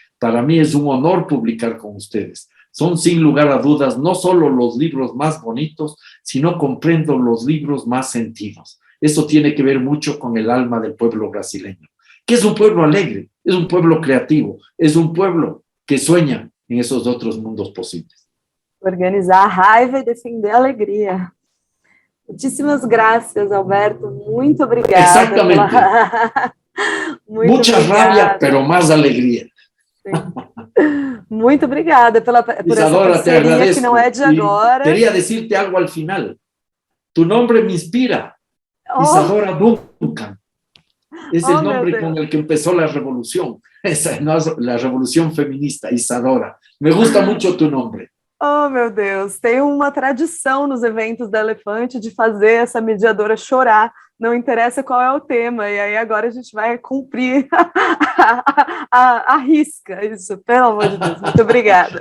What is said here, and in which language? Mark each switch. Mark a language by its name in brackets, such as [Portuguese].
[Spanish] Para mí es un honor publicar con ustedes. Son sin lugar a dudas no solo los libros más bonitos, sino comprendo los libros más sentidos. Eso tiene que ver mucho con el alma del pueblo brasileño, que es un pueblo alegre, es un pueblo creativo, es un pueblo que sueña en esos otros mundos posibles. [Portuguese] Organizar a raiva e defender a alegria. Muitíssimas graças, Alberto. Muito obrigada. Exatamente. [Spanish] Mucha rabia, pero más alegría. [Portuguese] Muito obrigada por Isadora, essa parceria que não é de agora. [Spanish] Queria decirte algo al final. Tu nombre me inspira, Isadora Duncan. Es el nombre con el que empezó la revolución. Esa no es la revolução feminista, Isadora. Me gusta muito tu nome. [Portuguese] Oh, meu Deus, tem uma tradição nos eventos da Elefante de fazer essa mediadora chorar, não interessa qual é o tema, e aí agora a gente vai cumprir a risca, isso, pelo amor de Deus, muito obrigada.